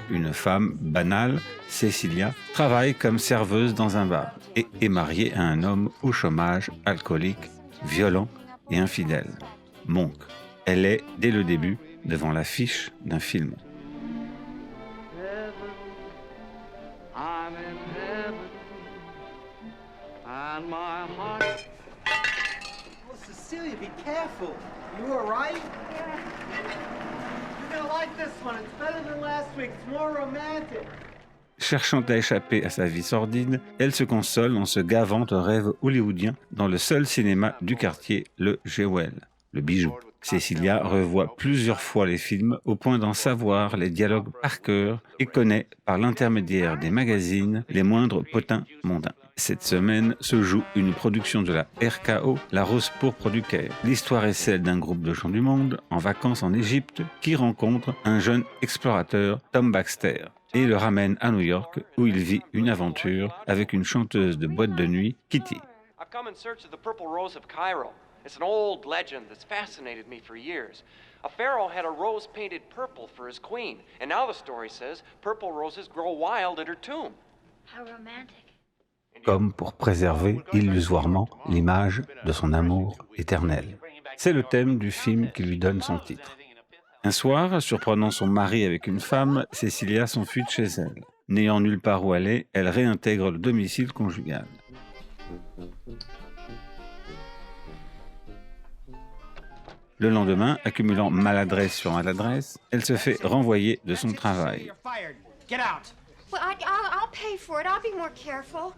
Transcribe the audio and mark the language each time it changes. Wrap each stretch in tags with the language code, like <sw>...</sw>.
<fr>Une femme banale, Cecilia, travaille comme serveuse dans un bar et est mariée à un homme au chômage, alcoolique, violent et infidèle. Monk. Elle est, dès le début, devant l'affiche d'un film.</fr> <en>I'm in heaven, and my heart. Oh, Cecilia, be careful. You all right? Yeah. You're gonna like this one. It's better than last week. It's more romantic.</en> <fr>Cherchant à échapper à sa vie sordide, elle se console en se gavant de rêves hollywoodiens dans le seul cinéma du quartier, le Jewel, le bijou. Cecilia revoit plusieurs fois les films au point d'en savoir les dialogues par cœur et connaît, par l'intermédiaire des magazines, les moindres potins mondains. Cette semaine se joue une production de la RKO, La Rose Pourpre du Caire. L'histoire est celle d'un groupe de gens du monde en vacances en Égypte qui rencontre un jeune explorateur, Tom Baxter, et le ramène à New York où il vit une aventure avec une chanteuse de boîte de nuit, Kitty.</fr> <en>I've come in search of the Purple Rose of Cairo. It's an old legend that's fascinated me for years. A pharaoh had a rose painted purple for his queen, and now the story says purple roses grow wild at her tomb. How romantic.</en> <fr>Comme pour préserver illusoirement l'image de son amour éternel. C'est le thème du film qui lui donne son titre. Un soir, surprenant son mari avec une femme, Cecilia s'enfuit de chez elle. N'ayant nulle part où aller, elle réintègre le domicile conjugal. Le lendemain, accumulant maladresse sur maladresse, elle se fait renvoyer de son travail.</fr> <en>You're fired. Get out. Well, I'll pay for it. I'll be more careful.</en>